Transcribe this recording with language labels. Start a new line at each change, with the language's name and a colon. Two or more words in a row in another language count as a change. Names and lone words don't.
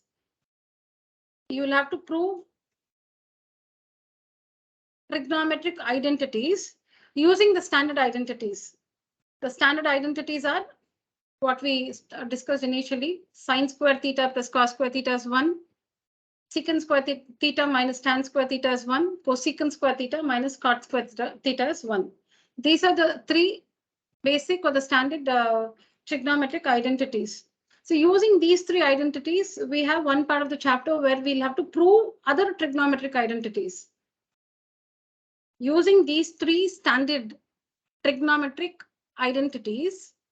English: You will have to prove trigonometric identities using the standard identities. The standard identities are what we discussed initially. Sin square theta plus cos square theta is 1. Secant square theta minus tan square theta is 1. Cosecant square theta minus cot square theta is 1. These are the three basic or the standard trigonometric identities. So using these three identities, we have one part of the chapter where we'll have to prove other trigonometric identities. Using these three standard trigonometric identities.